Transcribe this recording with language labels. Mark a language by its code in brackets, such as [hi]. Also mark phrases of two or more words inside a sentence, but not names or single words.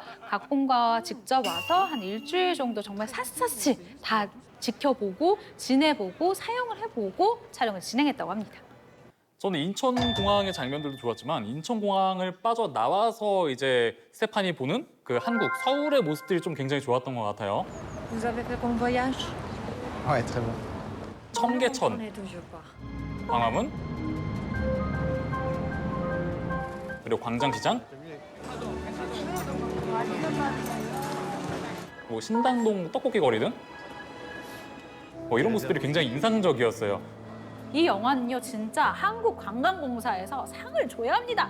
[ko] 각본가와 직접 와서 한 일주일 정도 정말 샅샅이 다 지켜보고 지내보고 사용을 해보고 촬영을 진행했다고 합니다. 저는 인천공항의 장면들도 좋았지만 인천공항을 빠져나와서 이제 스테판이 보는 그 한국, 서울의 모습들이 좀 굉장히 좋았던 것 같아요. [fr] Vous avez fait bon voyage? Ouais, très bon. [ko] 청계천, [fr] toujours pas. [ko] 광화문, 그리고 광장시장, 뭐 신당동 떡볶이 거리 등 뭐 이런 모습들이 굉장히 인상적이었어요. 이 영화는요, 진짜 한국관광공사에서 상을 줘야 합니다.